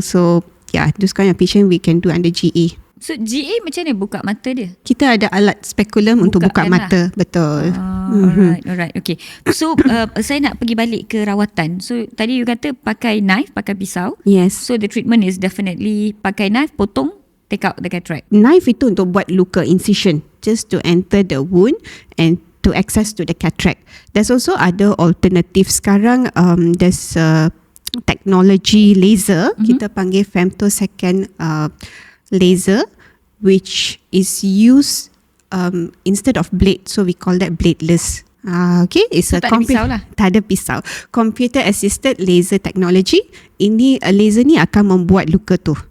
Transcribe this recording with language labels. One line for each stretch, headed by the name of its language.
English: So yeah, those kind of patient we can do under GA.
Malay: So GA macam mana buka mata dia? Kita ada alat speculum untuk buka mata. Betul.
English: Alright, okay.
Malay: So saya nak pergi balik ke rawatan. So tadi you kata pakai knife, pakai pisau.
English: Yes. So the treatment is definitely
Malay: pakai
English: knife,
Malay: potong,
English: take out the cataract.
Malay: Knife itu untuk buat luka,
English: incision, just to enter the wound and to access to the cataract. There's also other alternatives.
Malay: Sekarang
English: there's technology laser,
Malay: kita panggil
English: femtosecond laser, which is used instead of blade, so we call that bladeless. Okay, it's so a
Malay: tak ada pisau lah. Tak ada pisau.
English: Computer assisted laser technology.
Malay: Ini laser ni akan membuat luka tu.